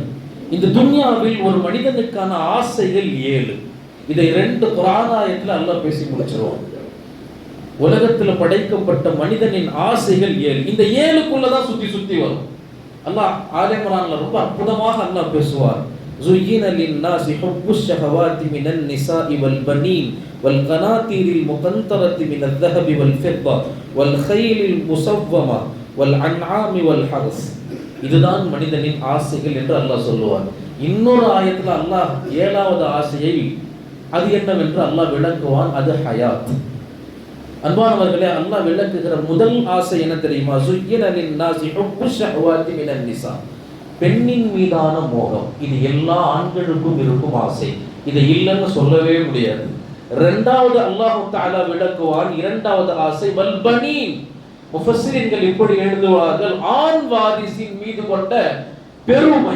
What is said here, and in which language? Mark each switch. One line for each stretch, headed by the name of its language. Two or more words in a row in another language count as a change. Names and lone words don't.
Tamil: இந்த துன்யாவில் ஒரு மனிதனுக்கான ஆசைகள் 7. இதை 2 குர்ஆன் ஆயத்துல அல்லாஹ் பேசி முடிச்சிருவான். உலகத்துல படைக்கப்பட்ட மனிதனின் ஆசைகள் 7. இந்த 7க்குள்ளதான் சுத்தி வரும். அல்லாஹ் ஆல இம்ரான்ல ரொம்ப அற்புதமாக அல்லாஹ் பேசுவார்.
Arabic: زُيِّنَ لِلنَّاسِ حُبُّ الشَّهَوَاتِ مِنَ النِّسَاءِ وَالْبَنِينَ وَالْقَنَاطِيرِ الْمُقَنطَرَةِ مِنَ الذَّهَبِ وَالْفِضَّةِ وَالْخَيْلِ الْمُسَوَّمَةِ وَالْأَنْعَامِ وَالْحَرْثِ.
Tamil: இதுதான் மனிதனின் ஆசைகள் என்று அல்லாஹ் சொல்லுவார். இன்னொரு ஆயத்துல அல்லாஹ் 7வது ஆசையை அது என்னவென்று அல்லாஹ் விளக்குவான். அது ஹயாத். அன்பானவர்களே, அல்லாஹ் விளக்குகிற முதல் ஆசை என்ன தெரியுமா?
Arabic: زُيِّنَ لِلنَّاسِ حُبُّ الشَّهَوَاتِ مِنَ النِّسَاءِ.
Tamil: பெண்ணின் மீதான மோகம். இது எல்லா ஆண்களுக்கும் இருக்கும் ஆசை. இதை இல்லைன்னு சொல்லவே முடியாது. 2வது அல்லாஹ் தஆலா விளக்குவான். 2வது ஆசை வல்பனீன். முஃபஸ்ஸிரீன்கள் இப்படி எழுதுவார்கள், ஆண் வாரிசின் மீது கொண்ட பெருமை.